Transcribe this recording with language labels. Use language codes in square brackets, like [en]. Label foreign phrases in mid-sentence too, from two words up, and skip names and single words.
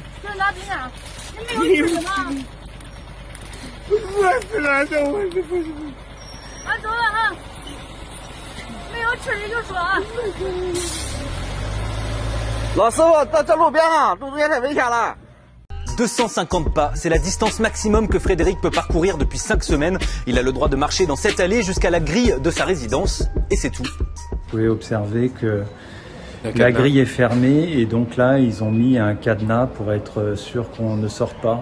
[zh] 这拿冰箱。你没有吃的吗？饿死了，这我这不是。走了啊！没有吃的就说啊。老师傅，在路边上，路中间太危险了。 [fr] 250 pas, c'est la distance maximum que Frédéric peut parcourir depuis 5 semaines. Il a le droit de marcher dans cette allée jusqu'à la grille de sa résidence, et c'est tout. Vous pouvez observer que la grille est fermée, et donc là, ils ont mis un cadenas pour être sûr qu'on ne sorte pas.